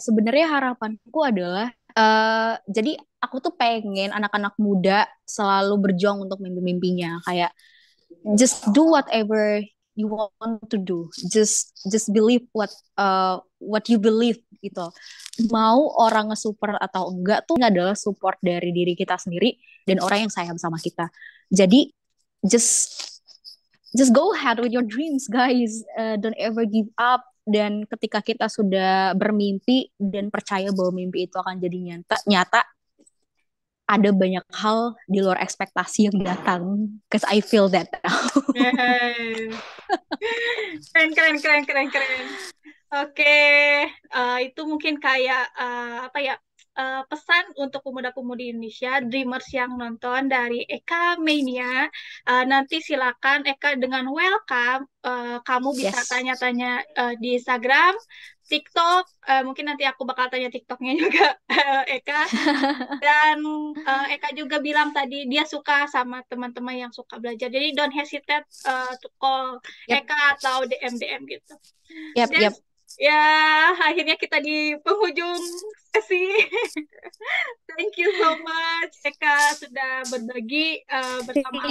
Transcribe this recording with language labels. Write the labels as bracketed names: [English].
[Indonesian] Sebenarnya harapanku adalah jadi aku tuh pengen anak-anak muda selalu berjuang untuk mimpi-mimpinya. Kayak [English] just do whatever you want to do. Just believe what you believe [Indonesian] gitu. Mau orang nge-support atau enggak tuh adalah support dari diri kita sendiri dan orang yang sayang sama kita. Jadi [English] just just go ahead with your dreams, guys. Don't ever give up. [Indonesian] Dan ketika kita sudah bermimpi dan percaya bahwa mimpi itu akan jadi nyata, ada banyak hal di luar ekspektasi yang datang. [English] Cause I feel that now. [Indonesian] Yeay. Keren, keren, keren, keren, keren. Oke, itu mungkin kayak apa ya, pesan untuk pemuda-pemudi Indonesia, Dreamers yang nonton dari Eka Mania. Nanti silakan Eka dengan welcome, kamu bisa [English] Yes. [Indonesian] tanya-tanya di Instagram, TikTok. Mungkin nanti aku bakal tanya TikToknya juga Eka. Dan Eka juga bilang tadi dia suka sama teman-teman yang suka belajar. Jadi [English] don't hesitate to call Yep, [Indonesian] Eka atau DM-DM gitu. [English] yep, [Indonesian] Dan [English] yep. [Indonesian] ya akhirnya kita di penghujung sesi. [English] Thank you so much [Indonesian] Eka sudah berbagi bersama aku.